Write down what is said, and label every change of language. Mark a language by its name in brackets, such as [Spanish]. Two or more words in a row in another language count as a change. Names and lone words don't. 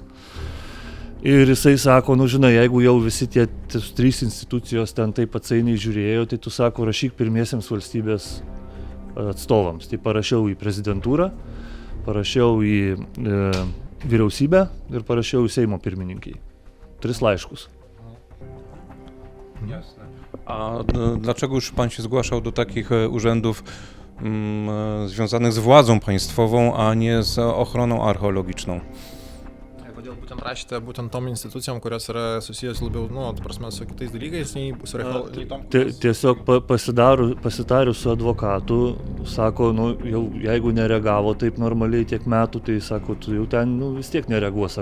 [Lithuanian] Ir jisai sako, žinai, jeigu jau visi tie 3 institucijos ten taip atsainiai žiūrėjo, tai tu sako, rašyk pirmiesiems valstybės atstovams. Tai parašiau į prezidentūrą, parašiau į vyriausybę ir parašiau į Seimo pirmininkiai. 3 laiškus. [Polish] Jasne. A dlaczego już pan się zgłaszał do takich urzędów związanych z władzą państwową, a nie z ochroną archeologiczną? [Lithuanian] Kodėl būtent rašėte būtent tom institucijom, kurios yra susijęs labiau, su kitais dalykais, nei su archeologijom? Tiesiog pasitarius su advokatu, sako, jau jeigu nereagavo taip normaliai tiek metų, tai sako, tu jau ten vis tiek nereaguos.